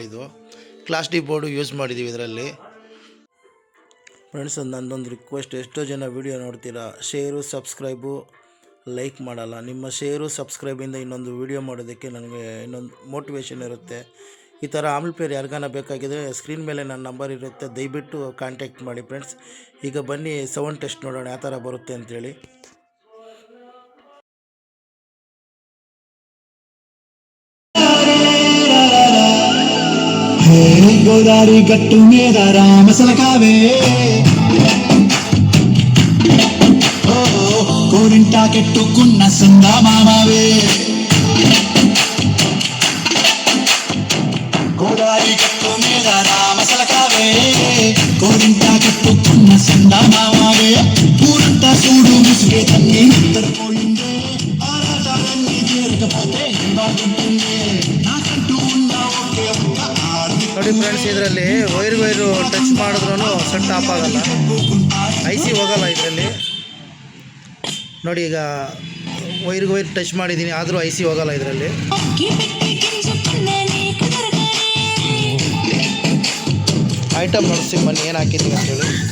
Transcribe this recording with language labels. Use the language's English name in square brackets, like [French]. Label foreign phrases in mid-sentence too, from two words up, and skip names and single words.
[Kannada] ಇದು [English] class D board [Kannada] ಯೂಸ್ ಮಾಡಿದ್ದೀವಿ ಇದರಲ್ಲಿ. ಫ್ರೆಂಡ್ಸ್, ನನ್ನದೊಂದು ರಿಕ್ವೆಸ್ಟ್, ಎಷ್ಟೋ ಜನ ವೀಡಿಯೋ ನೋಡ್ತೀರಾ, [English] share subscribe like [Kannada] ಮಾಡಲ್ಲ. ನಿಮ್ಮ [English] share subscribe [Kannada] ಇನ್ನೊಂದು ವೀಡಿಯೋ ಮಾಡೋದಕ್ಕೆ ನನಗೆ ಇನ್ನೊಂದು ಮೋಟಿವೇಶನ್ ಇರುತ್ತೆ. ಈ ಥರ ಆಂಪ್ಲಿಫೈಯರ್ ಯಾರಿಗಾನ ಬೇಕಾಗಿದ್ದರೆ ಸ್ಕ್ರೀನ್ ಮೇಲೆ ನನ್ನ ನಂಬರ್ ಇರುತ್ತೆ, ದಯವಿಟ್ಟು ಕಾಂಟ್ಯಾಕ್ಟ್ ಮಾಡಿ ಫ್ರೆಂಡ್ಸ್. ಈಗ ಬನ್ನಿ [English] sound test [Kannada] ನೋಡೋಣ ಯಾವ ಥರ ಬರುತ್ತೆ ಅಂಥೇಳಿ. [Telugu] గోదారి గట్టు మీద రామసలకావే కోరింటా కెట్టుకున్న సందా మామావే. గోదారి గట్టు మీద రామసలకావే కోరింటా కెట్టుకున్న సందా మామావే. ఊరంతా చూడు ముసుగే తన్ని నిద్రపోయిందే, ఆరాటాలన్నీ చేరకపోతే బాగుంటుంది. నాకంటూ ఉన్న ఒకే ఒక్క [Kannada] ನೋಡಿ ಫ್ರೆಂಡ್ಸ್, ಇದರಲ್ಲಿ [English] wire touch [Kannada] ಮಾಡಿದ್ರೂ [English] set off [Kannada] ಆಗಲ್ಲ, ಐಸಿ ಹೋಗಲ್ಲ ಇದರಲ್ಲಿ. ನೋಡಿ, ಈಗ [English] wire touch [Kannada] ಮಾಡಿದ್ದೀನಿ, ಆದರೂ ಐಸಿ ಹೋಗಲ್ಲ ಇದರಲ್ಲಿ. ಐಟಮ್ ನೋಡಿಸಿ ಬನ್ನಿ ಏನು ಹಾಕಿದ್ದೀನಿ ಅಂತೇಳಿ.